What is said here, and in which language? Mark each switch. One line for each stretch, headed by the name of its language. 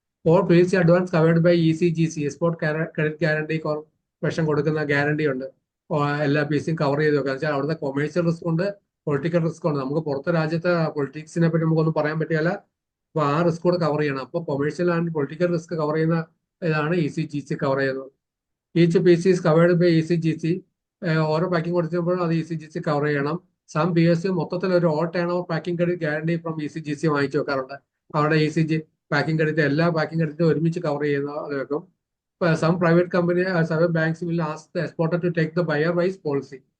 English: or PC advance covered by ECGC export credit guarantee corporation
Malayalam: കൊടുക്കുന്ന guarantee ഉണ്ട്. എല്ലാ PCയും cover ചെയ്ത് വെക്കുക. വെച്ചാൽ അവിടുത്തെ കൊമേഴ്സ്യൽ റിസ്ക് ഉണ്ട്, പൊളിറ്റിക്കൽ റിസ്ക് ഉണ്ട്. നമുക്ക് പുറത്തെ രാജ്യത്തെ പൊളിറ്റിക്സിനെ പറ്റി നമുക്കൊന്നും പറയാൻ പറ്റില്ല. അപ്പൊ ആ റിസ്ക് കൂടെ കവർ ചെയ്യണം. അപ്പൊ commercial and political risk cover ചെയ്യുന്ന ഇതാണ് ECGC കവർ ചെയ്യുന്നത്.
English: Each PC is covered by ECGC.
Malayalam: ഓരോ പാക്കിംഗ് കൊടുക്കുമ്പോഴും അത് ECGC കവർ ചെയ്യണം.
English: some PSU മൊത്തത്തിൽ ഒരു all turnover packing credit guarantee from ECGC
Malayalam: വാങ്ങിച്ചു വെക്കാറുണ്ട്. അവിടെ ECG പാക്കിംഗ് ക്രെഡിറ്റ് എല്ലാ പാക്കിംഗ് ക്രെഡിറ്റും ഒരുമിച്ച് കവർ ചെയ്യുന്ന വെക്കും.
English: Some private company banks will ask the exporter to take the buyer wise policy.